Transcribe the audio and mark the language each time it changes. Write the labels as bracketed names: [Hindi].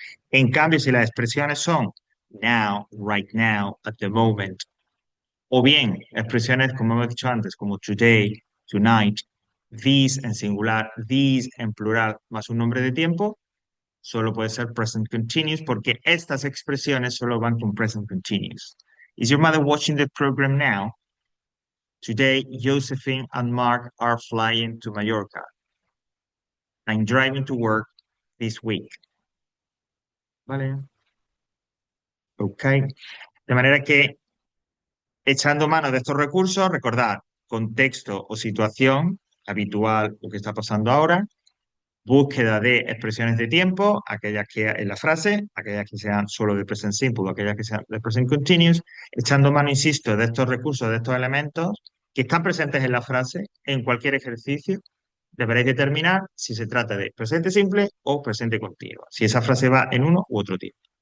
[Spanish] En cambio, si las expresiones son now, [English] right now, at the moment, [Spanish] o bien expresiones, como hemos dicho antes, como [English] today, tonight, [Spanish] these en singular, these en plural, más un nombre de tiempo, solo puede ser present continuous porque estas expresiones solo van con present continuous. [English] Is your mother watching the program now? Today, Josephine and Mark are flying to Mallorca. I'm driving to work this week. [Spanish] ¿Vale? Ok. De manera que, echando mano de estos recursos, recordar contexto o situación habitual, lo que está pasando ahora, búsqueda de expresiones de tiempo, aquellas que en la frase, aquellas que sean solo de present simple o aquellas que sean de present continuous, echando mano, insisto, de estos recursos, de estos elementos que están presentes en la frase, en cualquier ejercicio, deberéis determinar si se trata de presente simple o presente continuo, si esa frase va en uno u otro tipo.